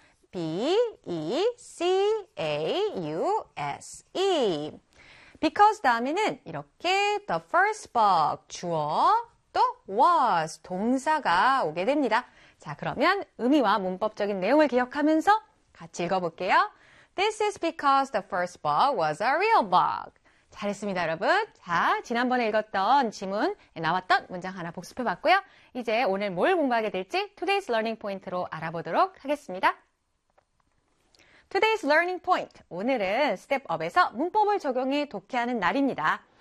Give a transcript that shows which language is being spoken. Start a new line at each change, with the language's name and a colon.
Korean: B-E-C-A-U-S-E
English: Because
Korean: 다음에는 이렇게
English: the first bug
Korean: 주어 또 was 동사가 오게 됩니다. 자, 그러면 의미와 문법적인 내용을 기억하면서 같이 읽어볼게요.
English: This is because the first bug was a real bug.
Korean: 잘했습니다, 여러분. 자, 지난번에 읽었던 지문에 나왔던 문장 하나 복습해봤고요. 이제 오늘 뭘 공부하게 될지 Today's Learning Point로 알아보도록 하겠습니다.
English: Today's learning point.
Korean: 오늘은 step up에서 문법을 적용해 독해하는 날입니다.